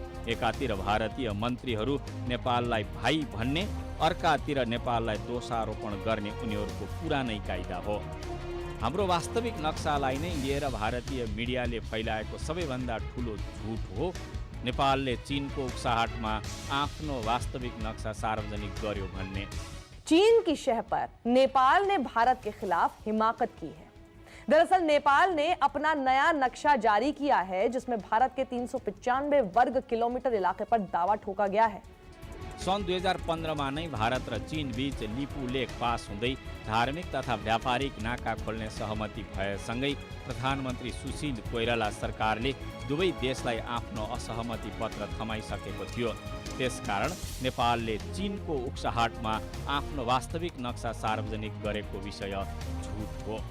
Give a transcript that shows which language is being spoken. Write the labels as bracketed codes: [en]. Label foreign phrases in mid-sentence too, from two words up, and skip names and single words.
[ne] एकातिर भारतीय मन्त्रीहरू नेपाललाई भाइ भन्ने, अर्कातिर नेपाललाई दोषारोपण गर्ने उनीहरूको पुरानै कायदा हो। हाम्रो वास्तविक नक्सालाई नै लिएर भारतीय मिडियाले फैलाएको सबैभन्दा ठुलो झुट हो नेपालले चीनको उक्साहटमा आफ्नो वास्तविक नक्सा सार्वजनिक गर्यो भन्ने। [hi] चीन की शह पर नेपाल ने भारत के खिलाफ हिमाकत की है। दरअसल नेपाल ने अपना नया नक्शा जारी किया है जिसमें भारत के 395 वर्ग किलोमीटर इलाके पर दावा ठोका गया है। [ne] सन् 2015 नै भारत र चीन बीच लिपु लेख पास हुँदै धार्मिक तथा व्यापारिक नाका खोल्ने सहमति भएसँगै प्रधानमन्त्री सुशील कोइराला सरकारले दुवै देशलाई आफ्नो असहमति पत्र थमाइसकेको थियो। त्यसकारण नेपालले चीनको उक्साहटमा आफ्नो वास्तविक नक्सा सार्वजनिक गरेको विषय झुट हो।